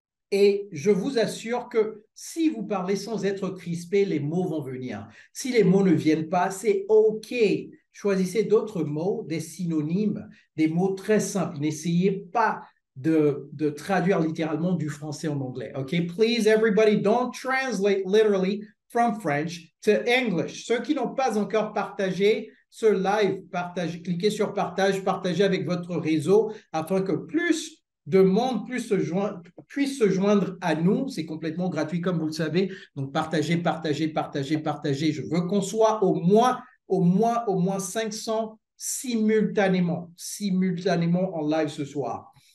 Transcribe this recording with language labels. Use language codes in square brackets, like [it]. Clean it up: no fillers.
[fr] Et je vous assure que si vous parlez sans être crispé, les mots vont venir. Si les mots ne viennent pas, c'est OK. Choisissez d'autres mots, des synonymes, des mots très simples. N'essayez pas de traduire littéralement du français en anglais. OK? [en] Please, everybody, don't translate literally from French to English. [fr] Ceux qui n'ont pas encore partagé ce live, cliquez sur partage, partagez avec votre réseau afin que plus de monde puisse se joindre à nous. C'est complètement gratuit, comme vous le savez. Donc, partagez, partagez, partagez, partagez. Je veux qu'on soit au moins 500 simultanément en live ce soir.